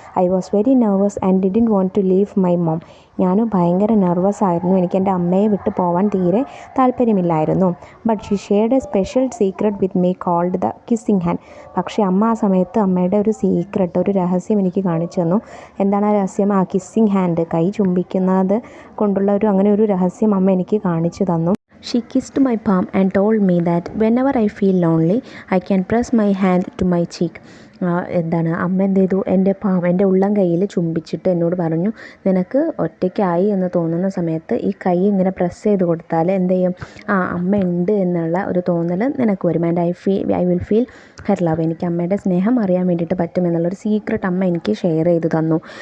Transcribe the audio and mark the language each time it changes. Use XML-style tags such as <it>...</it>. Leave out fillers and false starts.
<en>I was very nervous and didn't want to leave my mom.</en> <ml>ഞാൻ ഭയങ്കര nervous ആയിരുന്നു, എനിക്ക് എൻ്റെ അമ്മയെ വിട്ട് പോകാൻ തീരെ താല്പര്യമില്ലായിരുന്നു.</ml> <en>But she shared a special secret with me called the kissing hand.</en> <ml>പക്ഷേ അമ്മ ആ സമയത്ത് അമ്മയുടെ ഒരു സീക്രട്ട്, ഒരു രഹസ്യം എനിക്ക് കാണിച്ചു തന്നു. എന്താണ് ആ രഹസ്യം? ആ കിസ്സിങ് ഹാൻഡ്, കൈ ചുംബിക്കുന്നത് കൊണ്ടുള്ള അങ്ങനെ ഒരു രഹസ്യം അമ്മ എനിക്ക് കാണിച്ചു തന്നു.</ml> <en>She kissed my palm and told me that whenever I feel lonely, I can press my hand to my cheek.</en> <ml>അമ്മ എന്ത് ചെയ്തു? എൻ്റെ ഉള്ളം കയ്യിൽ ചുംബിച്ചിട്ട് എന്നോട് പറഞ്ഞു, നിനക്ക് ഒറ്റയ്ക്കായി എന്ന് തോന്നുന്ന സമയത്ത് ഈ കൈ ഇങ്ങനെ പ്രസ് ചെയ്ത് കൊടുത്താൽ എന്ത് ചെയ്യും? അമ്മ ഉണ്ട് എന്നുള്ള ഒരു തോന്നൽ നിനക്ക് വരും.</ml> <en>And I will feel her love.</en> <ml>എനിക്ക് അമ്മയുടെ സ്നേഹം അറിയാൻ വേണ്ടിയിട്ട് പറ്റുമെന്നുള്ളൊരു സീക്രട്ട് അമ്മ എനിക്ക് ഷെയർ ചെയ്ത് തന്നു.</ml>